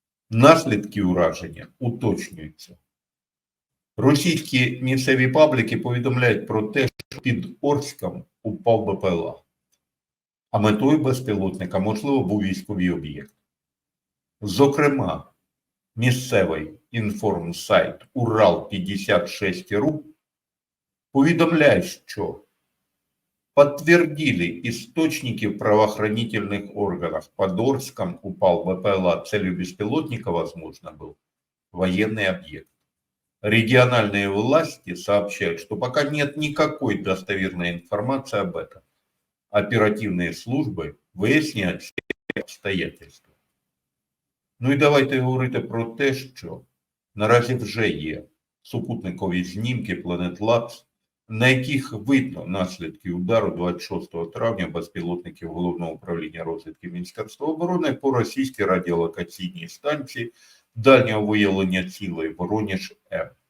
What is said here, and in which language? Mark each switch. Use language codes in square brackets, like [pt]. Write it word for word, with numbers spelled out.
[uk] Наслідки ураження уточнюються. Російські місцеві пабліки повідомляють про те, що під Орськом упав БПЛА, а метою безпілотника, можливо, був військовий об'єкт. Зокрема, місцевий інформсайт Урал п'ятдесят шість точка ру повідомляє, що [ru] подтвердили источники в правоохранительных органах. Под Орском упал БПЛА. Целью беспилотника, возможно, был военный объект. Региональные власти сообщают, что пока нет никакой достоверной информации об этом. Оперативные службы выясняют все обстоятельства. [uk] Ну и давайте говорити про те, що наразі вже є супутникові знімки Planet Labs, на яких видно наслідки удару двадцять шостого травня безпілотників Головного управління розвідки Міністерства оборони по російській радіолокаційній станції дальнього виявлення цілей Вороніж-М.